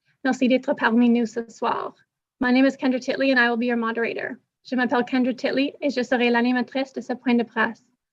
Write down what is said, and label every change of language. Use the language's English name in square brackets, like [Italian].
[French] Merci d'être parmi nous ce soir. [English] My name is Kendra Titley and I will be your moderator. [French] Je m'appelle Kendra Titley et je serai l'animatrice de ce point de presse.